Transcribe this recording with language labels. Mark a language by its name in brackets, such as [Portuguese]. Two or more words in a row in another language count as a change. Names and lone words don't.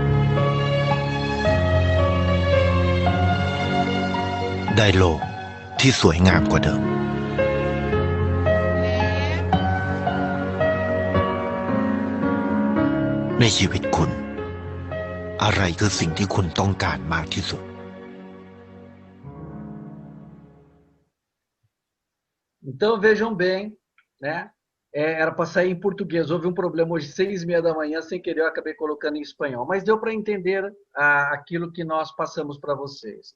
[Thai] ได้โลกที่สวยงามกว่าเดิมในชีวิตคุณอะไรคือสิ่งที่คุณต้องการมากที่สุด [Portuguese] Então vejam bem, né? Era para sair em português. Houve um problema hoje, 6h30 da manhã, sem querer eu acabei colocando em espanhol. Mas deu para entender aquilo que nós passamos para vocês.